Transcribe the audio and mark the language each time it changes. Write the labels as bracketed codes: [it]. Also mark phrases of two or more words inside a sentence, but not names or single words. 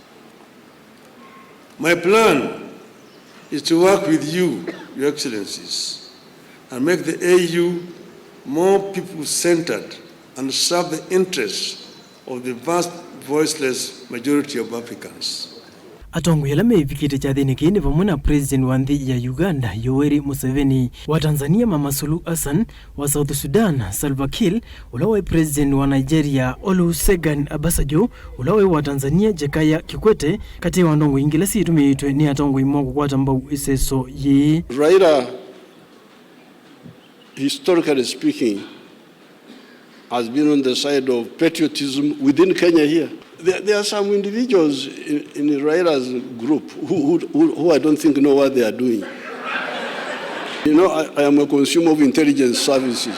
[en] My plan is to work with you, Your Excellencies, and make the AU more people-centered and serve the interests of the vast voiceless majority of Africans. [kam] Atongoi ala mevikite cha thini kini vamwe na President wa nthi ya Uganda Yoweri Museveni, wa Tanzania Mama Suluhu Hassan, wa South Sudan Salva Kiir, ulawe President wa Nigeria Olusegun Obasanjo, ulawe wa Tanzania Jakaya Kikwete, kati wa Ndongoi ingila situmitwe ni atongoi mwa kukwata mbau iseso ye. [en] Raila, historically speaking, has been on the side of patriotism within Kenya here. There are some individuals in Raila's group who I don't think know what they are doing. You know, I am a consumer of intelligence services.